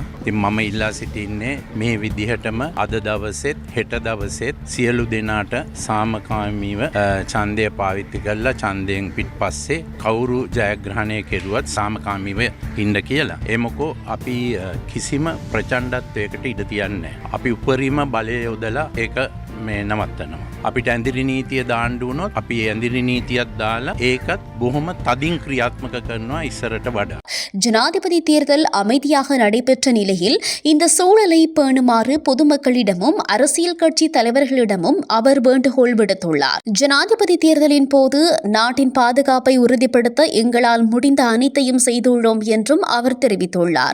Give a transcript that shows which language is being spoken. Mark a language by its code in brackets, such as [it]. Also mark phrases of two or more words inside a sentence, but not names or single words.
[si] ඉතින් මම ඉල්ලා සිටින්නේ මේ විදිහටම අද දවසෙත් හෙට දවසෙත් සියලු දෙනාට සාමකාමීව ඡන්දය පාවිච්චි කරලා ඡන්දයෙන් පිටපස්සේ කවුරු ජයග්‍රහණය කෙරුවත් සාමකාමීව ඉන්න කියලා. ඒ මොකෝ අපි කිසිම ප්‍රචණ්ඩත්වයකට ඉඩ තියන්නේ නැහැ. අපි උපරිම බලය යොදලා ඒක මේ නවත්තනවා. අපිට ඇඳිරි නීතිය දාන්න වුණොත් අපි ඇඳිරි නීතියක් දාලා ඒකත් බොහොම තදින් ක්‍රියාත්මක කරනවා ඉස්සරට වඩා. [ta] ஜனாதிபதி தேர்தல் அமைதியாக நடைபெற்ற நிலையில் இந்த சூழலை பேணுமாறு பொதுமக்களிடமும் அரசியல் கட்சி தலைவர்களிடமும் அவர் வேண்டுகோள் விடுத்துள்ளார். ஜனாதிபதி தேர்தலின் போது நாட்டின் பாதுகாப்பை உறுதிப்படுத்த எங்களால் முடிந்த அனைத்தையும் செய்துள்ளோம் என்றும் அவர் தெரிவித்துள்ளார்.